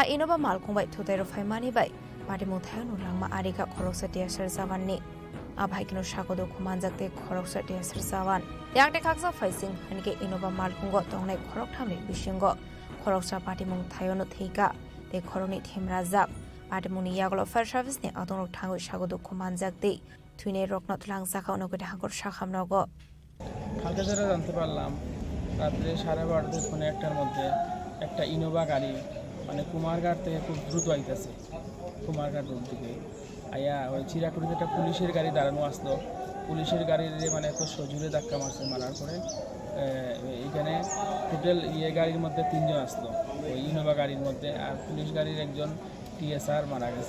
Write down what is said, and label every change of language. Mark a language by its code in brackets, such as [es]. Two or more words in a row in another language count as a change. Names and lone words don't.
[trp] Innova malkhung bai thutai rufaimani bai party muthayo no langma arika khoroksa tiasar jawanni abhaikino sagodo khumanjakte khoroksa tiasar jawan yakte khaksa facing hanike Innova malkhung go tongnai khorok thamni bisingo khoroksa party muthayo no theika te khoroni themrajak party muni yaglo fire service ni adonok thangoi sagodo khumanjakte thuine rokno tlang saka onogode hangor sakhamnogo [bn] কালকে যেটা জানতে পারলাম, রাত্রে 12:30 পৌনে 1টার মধ্যে একটা ইনোভা গাড়ি মানে কুমারঘাট থেকে খুব দ্রুত আইতেছে, কুমারঘাট রোড দিকে আইয়া ওই চিরাকুড়িতে একটা পুলিশের গাড়ি দাঁড়ানো আসলো। পুলিশের গাড়ির মানে এত সজোরে ধাক্কা মারছে, মারার পরে এখানে টোটাল গাড়ির মধ্যে 3 জন আসলো ওই ইনোভা গাড়ির মধ্যে, আর পুলিশ গাড়ির একজন টিএসআর মারা গেছে।